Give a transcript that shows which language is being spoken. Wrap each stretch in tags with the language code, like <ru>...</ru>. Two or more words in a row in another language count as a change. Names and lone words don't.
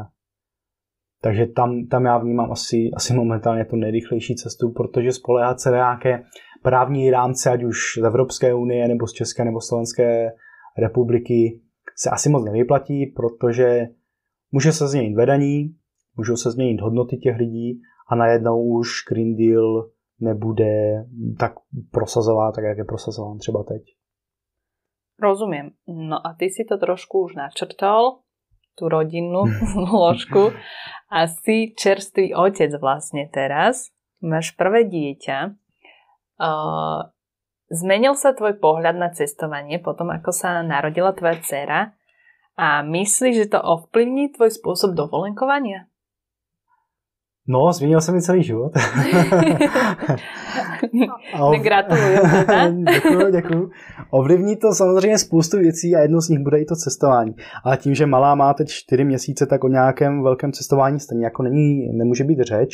<cs>Takže tam já vnímám asi momentálně tu nejrychlejší cestu, protože spoléhat se na nějaké právní rámce, ať už z Evropské unie, nebo z České, nebo Slovenské republiky, se asi moc nevyplatí, protože může se změnit vedení, můžou se změnit hodnoty těch lidí a najednou už Green Deal nebude tak prosazován, tak jak je prosazován třeba teď.</cs> <sk>Rozumiem. No a ty si to trošku už načrtol, tú rodinnú zložku a si čerstvý otec vlastne teraz. Máš prvé dieťa. Zmenil sa tvoj pohľad na cestovanie potom, ako sa narodila tvoja dcéra a myslíš, že to ovplyvní tvoj spôsob dovolenkovania?</sk> <cs>No, změnil se mi celý život. Gratuluju teda. Děkuju. Ovlivní to samozřejmě spoustu věcí a jednou z nich bude i to cestování. Ale tím, že malá má teď 4 měsíce, tak o nějakém velkém cestování stejně jako nemůže být řeč.</cs>